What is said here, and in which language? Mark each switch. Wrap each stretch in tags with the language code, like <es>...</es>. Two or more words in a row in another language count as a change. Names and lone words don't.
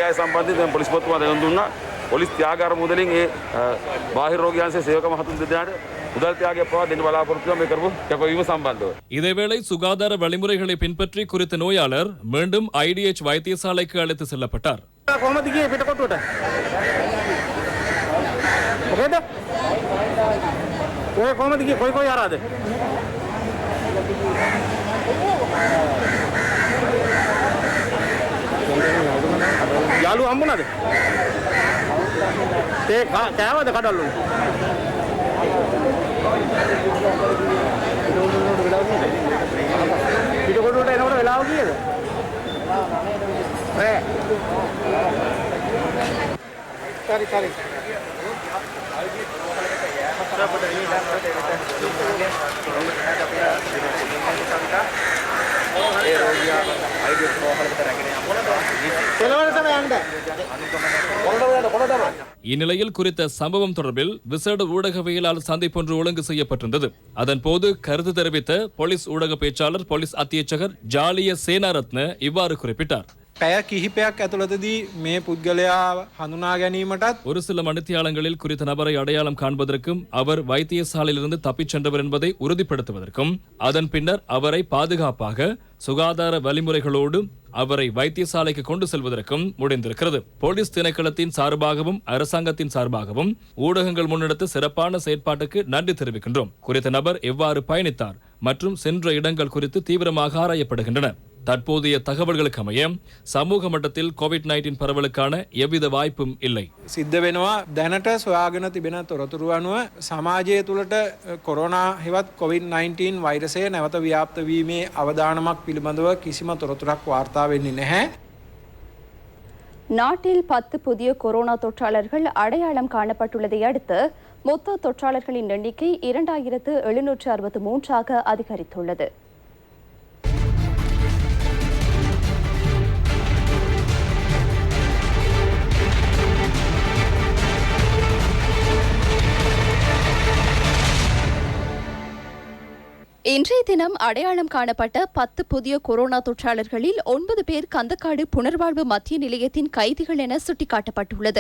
<ta>இதேவேளை சுகாதார வழிமுறைகளை பின்பற்றி குறித்த நோயாளர் மீண்டும் ஐடிஎச் வைத்தியசாலைக்கு அழைத்து செல்லப்பட்டார்.</ta> <si>යාළු හම්බුණාද? ඒ කෑවද කඩල්ලු? පිටකොටුවට එනකොට වෙලාව කීයද? සරි.</si> <ta>இந்நிலையில் குறித்த சம்பவம் தொடர்பில் விசேட ஊடகவியலாளர் சந்திப்பொன்று ஒழுங்கு செய்யப்பட்டிருந்தது. அதன் போது கருத்து தெரிவித்த போலீஸ் ஊடக பேச்சாளர் போலீஸ் அத்தியட்சகர் ஜாலிய சேனாரத்ன இவ்வாறு குறிப்பிட்டார்.</ta> <si>පැය කිහිපයක් ඇතුළතදී මේ පුද්ගලයා හඳුනා ගැනීමටත්</si> <ta>ஒரு சில மணித்தியாலங்களில் குறித்த நபரை அடையாளம் காண்பதற்கும் அவர் வைத்தியசாலையிலிருந்து தப்பிச் சென்றவர் என்பதை உறுதிப்படுத்துவதற்கும் அதன் பின்னர் அவரை பாதுகாப்பாக சுகாதார வழிமுறைகளோடு அவரை வைத்தியசாலைக்கு கொண்டு செல்வதற்கும் முடிந்திருக்கிறது. போலீஸ் திணைக்களத்தின் சார்பாகவும் அரசாங்கத்தின் சார்பாகவும் ஊடகங்கள் முன்னெடுத்த சிறப்பான செயற்பாட்டுக்கு நன்றி தெரிவிக்கின்றோம். குறித்த நபர் எவ்வாறு பயணித்தார் மற்றும் சென்ற இடங்கள் குறித்து தீவிரமாக ஆராயப்படுகின்றன. தற்போதைய தகவல்களுக்கு அமைய சமூக மட்டத்தில் COVID-19 பரவலுக்கான எவ்வித வாய்ப்பும் இல்லை.</ta> <si>සිද්ධ වෙනවා දැනට සොයාගෙන තිබෙන තොරතුරු අනුව සමාජය තුළට කොරෝනා හෙවත් COVID-19 වෛරසය නැවත ව්‍යාප්ත වීමේ අවදානමක් පිළිබඳව කිසිම තොරතුරක් වාර්තා වෙන්නේ නැහැ.</si> <ta>நாட்டில் 10 புதிய கொரோனா தொற்றாளர்கள் அடையாளம் காணப்பட்டுள்ளதை அடுத்து மொத்த தொற்றாளர்களின் எண்ணிக்கை 2763 அதிகரித்துள்ளது. இன்றைய தினம் அடையாளம் காணப்பட்ட 10 புதிய கொரோனா தொற்றாளர்களில் 9 பேர் கந்தக்காடு புனர்வாழ்வு மத்திய நிலையத்தின் கைதிகள் என சுட்டிக்காட்டப்பட்டுள்ளது.</ta>